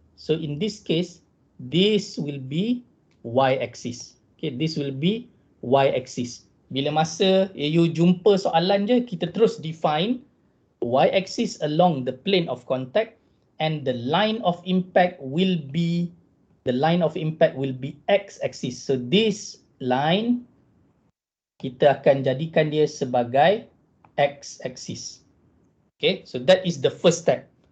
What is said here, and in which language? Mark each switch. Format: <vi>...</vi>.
<en>So in this case, this will be y-axis. Okay, this will be y-axis. Bila masa you jumpa soalan je, kita terus define y-axis along the plane of contact, and the line of impact will be x-axis.</en> <ms>So this line kita akan jadikan dia sebagai x-axis.</ms> <en>Okay, so that is the first step.</en>